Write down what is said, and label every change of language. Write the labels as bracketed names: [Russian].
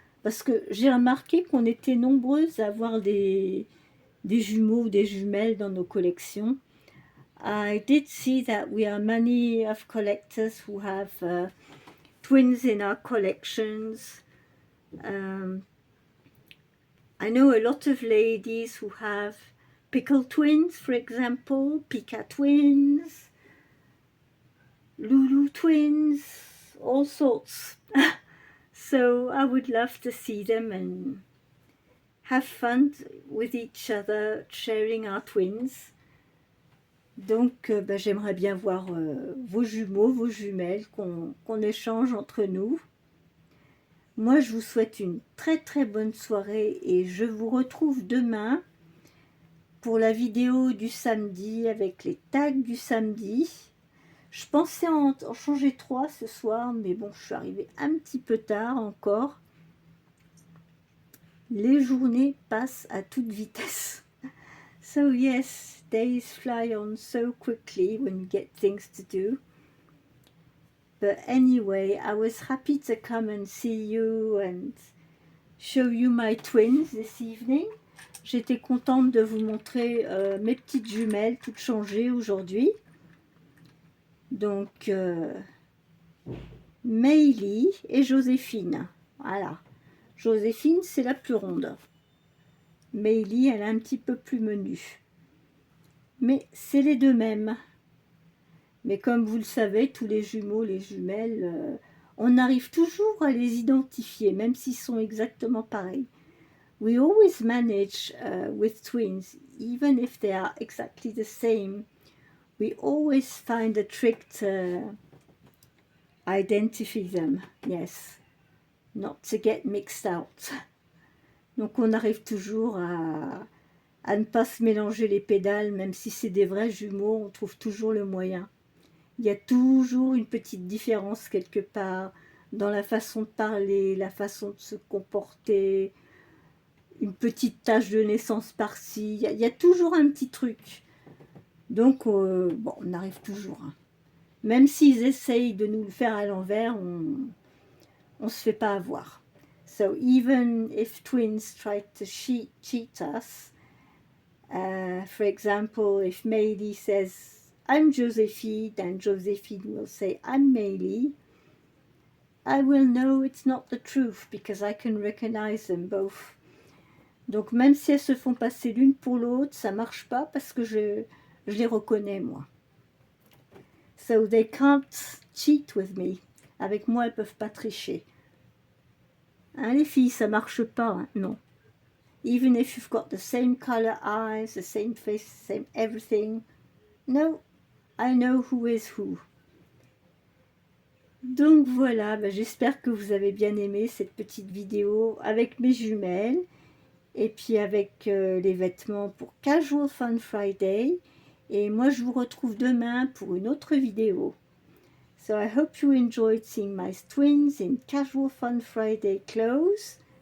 [French] Parce que j'ai remarqué qu'on était nombreuses à avoir des jumeaux ou des jumelles dans nos collections. [English] I did see that we are many of collectors who have twins in our collections. I know a lot of ladies who have pickle twins, for example, Pika twins, Lulu twins, all sorts. So I would love to see them and have fun with each other, sharing our twins. [French] Donc j'aimerais bien voir vos jumeaux, vos jumelles, qu'on échange entre nous. Moi je vous souhaite une très très bonne soirée et je vous retrouve demain pour la vidéo du samedi avec les tags du samedi. Je pensais en changer 3 ce soir, mais bon, je suis arrivée un petit peu tard encore. Les journées passent à toute vitesse. [English] So yes, days fly on so quickly when you get things to do. But anyway, I was happy to come and see you and show you my twins this evening. [French] J'étais contente de vous montrer mes petites jumelles toutes changées aujourd'hui. Donc, Meili et Joséphine. Voilà. Joséphine, c'est la plus ronde. Meili, elle est un petit peu plus menue. Mais c'est les deux mêmes. Mais comme vous le savez, tous les jumeaux, les jumelles, on arrive toujours à les identifier, même s'ils sont exactement pareils. [English] We always manage with twins, even if they are exactly the same. We always find a trick to identify them, yes, not to get mixed out. [French] Donc on arrive toujours à ne pas se mélanger les pédales, même si c'est des vrais jumeaux, on trouve toujours le moyen. Il y a toujours une petite différence quelque part dans la façon de parler, la façon de se comporter, une petite tache de naissance par-ci, il y a toujours un petit truc. Donc, bon, on arrive toujours. Hein. Même s'ils essayent de nous le faire à l'envers, on ne se fait pas avoir. [English] So, even if twins try to cheat us, for example, if Meili says, I'm Joséphine, and Joséphine will say, I'm Meili, I will know it's not the truth because I can recognize them both. [French] Donc, même si elles se font passer l'une pour l'autre, ça marche pas parce que je les reconnais, moi. [English] So they can't cheat with me. [French] Avec moi, elles peuvent pas tricher. Hein, les filles, ça marche pas, hein? Non. [English] Even if you've got the same color eyes, the same face, the same everything. No, I know who is who. [French] Donc voilà, ben j'espère que vous avez bien aimé cette petite vidéo avec mes jumelles. Et puis avec les vêtements pour Casual Fun Friday. Et moi, je vous retrouve demain pour une autre vidéo. [English] So I hope you enjoyed seeing my twins in Casual Fun Friday clothes.